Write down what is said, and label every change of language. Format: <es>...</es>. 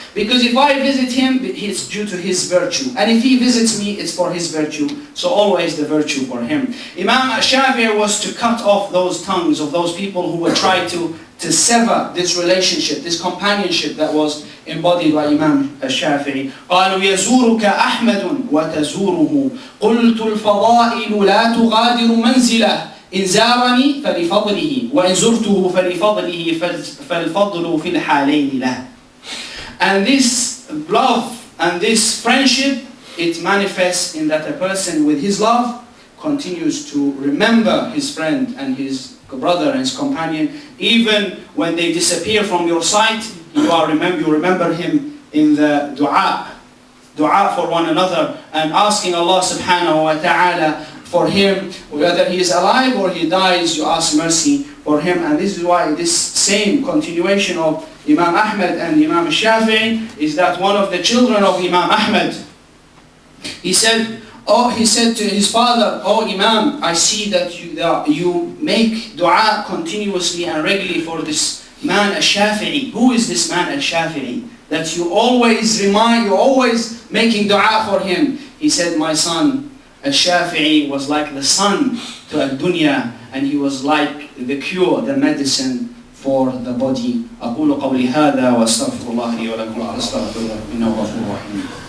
<en>Because if I visit him, it's due to his virtue. And if he visits me, it's for his virtue. So always the virtue for him. Imam Shafi'i was to cut off those tongues of those people who would try to sever this relationship, this companionship that was embodied by Imam Shafi'i.</en> <ar>قالوا يزورك أحمد وتزوره قلت الفضائل لا تغادر منزله إن زارني فلفضله وإن زرته فلفضله فالفضل في الحالين له.</ar> <en>And this love and this friendship, it manifests in that a person with his love continues to remember his friend and his brother and his companion. Even when they disappear from your sight, you remember him in the dua for one another, and asking Allah subhanahu wa ta'ala for him, whether he is alive or he dies, you ask mercy for him. And this is why this same continuation of Imam Ahmed and Imam Shafi'i is that one of the children of Imam Ahmed, he said to his father, "Oh Imam, I see that you make dua continuously and regularly for this man al-Shafi'i. Who is this man al-Shafi'i? That you're always making dua for him." He said, "My son, al-Shafi'i was like the sun to al-dunya, and he was like the cure, the medicine for the body."</en> <ar>أقول قولي هذا وأستغفر الله لي ولكم وأستغفره إنه غفور رحيم.</ar>